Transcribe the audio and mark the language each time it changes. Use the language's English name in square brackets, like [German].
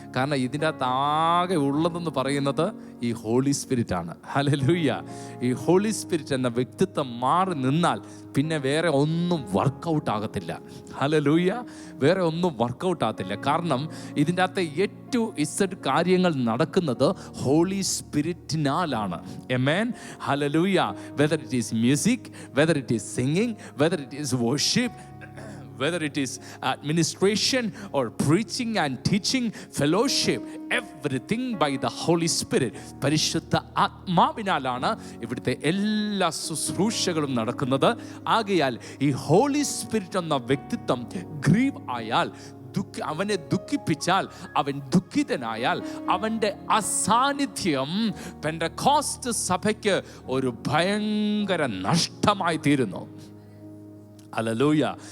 [Malayalam] കാരണം ഇതിൻ്റെ അകത്ത് ആകെ ഉള്ളതെന്ന് പറയുന്നത് ഈ ഹോളി സ്പിരിറ്റ് ആണ്. ഹല്ലേലൂയ. ഈ ഹോളി സ്പിരിറ്റ് എന്ന വ്യക്തിത്വം മാറി നിന്നാൽ പിന്നെ വേറെ ഒന്നും വർക്കൗട്ട് ആകത്തില്ല. ഹല്ലേലൂയ. വേറെ ഒന്നും വർക്കൗട്ട് ആകത്തില്ല. കാരണം ഇതിൻ്റെ അകത്തെ Z കാര്യങ്ങൾ നടക്കുന്നത് holy സ്പിരിറ്റിനാലാണ്. Amen, hallelujah. [English] Whether it is music, whether it is singing, whether it is worship, whether it is administration or preaching and teaching, fellowship, everything by the Holy Spirit. [Malayalam] പരിശുദ്ധ ആത്മാവിനാലാണ് ഇവിടുത്തെ എല്ലാ ശുശ്രൂഷകളും നടക്കുന്നത്. ആകയാൽ ഈ ഹോളി സ്പിരിറ്റ് എന്ന വ്യക്തിത്വം grieve ആയാൽ, അവനെ ദുഃഖിപ്പിച്ചാൽ, അവൻ ദുഃഖിതനായാൽ, അവൻ്റെ അസാന്നിധ്യം പെന്തക്കോസ്റ്റ് സഭയ്ക്ക് ഒരു ഭയങ്കര നഷ്ടമായി തീരുന്നു. ഹല്ലേലൂയ.